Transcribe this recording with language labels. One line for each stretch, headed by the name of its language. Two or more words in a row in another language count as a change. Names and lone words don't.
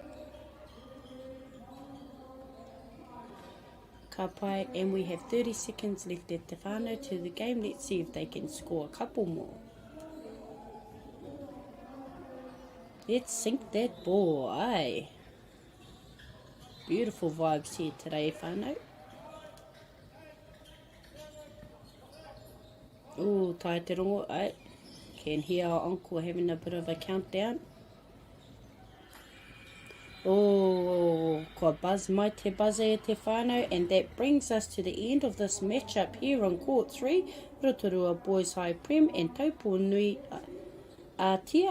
Māori: Ka pai,
English: and we have 30 seconds left at
Māori: te whānau
English: to the game. Let's see if they can score a couple more. Let's sink that ball, aye. Beautiful vibes here today, whānau.
Māori: Oh, tae te rongo,
English: aye. Can hear our uncle having a bit of a countdown.
Māori: Oh, ko buzz mai te buzzer e te whānau,
English: and that brings us to the end of this matchup here on Court 3, Rotorua Boys High Prem and Taupo Nui Ātia.